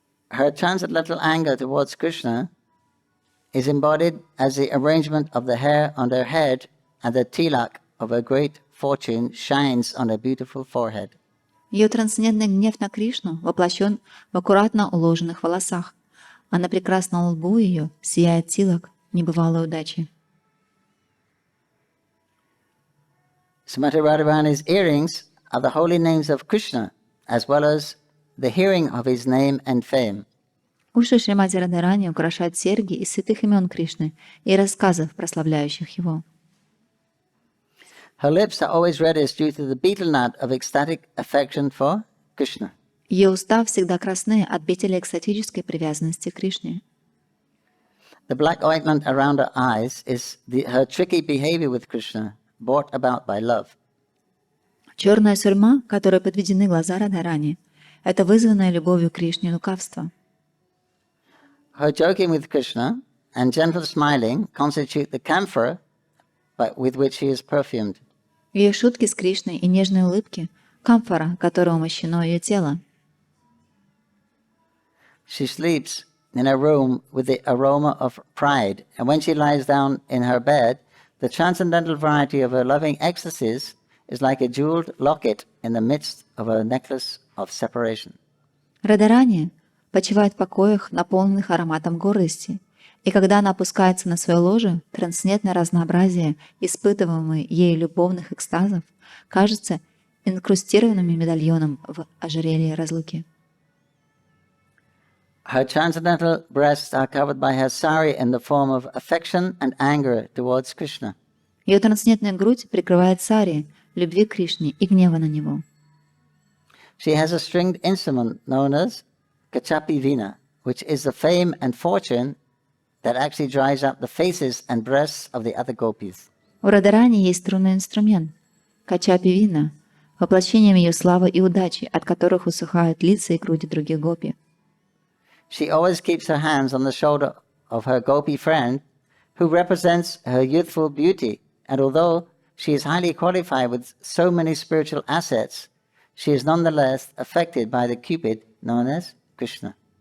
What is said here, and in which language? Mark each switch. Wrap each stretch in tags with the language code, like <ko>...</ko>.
<en>Her transcendental anger towards Krishna is embodied as the arrangement of the hair on her head, and the tilak of her great fortune shines on her beautiful forehead.</en> <ru>Ее трансцендентный гнев на Кришну воплощен в аккуратно уложенных волосах, а на прекрасном лбу ее сияет тилак небывалой удачи.</ru> <en>Srimati Radharani's earrings are the holy names of Krishna, as well as the hearing of his name and fame.</en> <ru>Уши Шримати Радхарани украшают серьги из святых имен Кришны и рассказов, прославляющих его.</ru> <en>Her lips are always reddish due to the betel nut of ecstatic affection for Krishna.</en> <ru>Ее уста всегда красны от петель экстатической привязанности к Кришне.</ru> <en>The black ointment around her eyes is her tricky behavior with Krishna, brought about by love.</en> <ru>Черная сурьма, которой подведены глаза Радхарани, Это вызванное любовью к Кришне лукавство.</ru> <en>Her joking with Krishna and gentle smiling constitute the camphor with which he is perfumed.</en> <ru>Ее шутки с Кришной и нежные улыбки — камфора, которой умощено ее тело.</ru> <en>She sleeps in a room with the aroma of pride, and when she lies down in her bed, the transcendental variety of her loving ecstasies is like a jeweled locket in the midst of a necklace of separation.</en> <ru>Радарани почивает в покоях, наполненных ароматом гордости, и когда она опускается на свое ложе, трансцендентное разнообразие, испытываемое ею любовных экстазов, кажется инкрустированным медальоном в ожерелье разлуки.</ru> <en>Her transcendental breasts are covered by her sari in the form of affection and anger towards Krishna.</en> <ru>Ее трансцендентная грудь прикрывает сари, любви к Кришне и гнева на него.</ru> <en>She has a stringed instrument known as Kachapi Vina, which is the fame and fortune that actually dries up the faces and breasts of the other gopis.</en> <ru>У Радарани есть струнный инструмент — качапи вина, воплощением ее славы и удачи, от которых усыхают лица и груди других гопи.</ru> <en>She always keeps her hands on the shoulder of her gopi friend, who represents her youthful beauty, and although she is highly qualified with so many spiritual assets, she is nonetheless affected by the cupid known as Krishna.</en>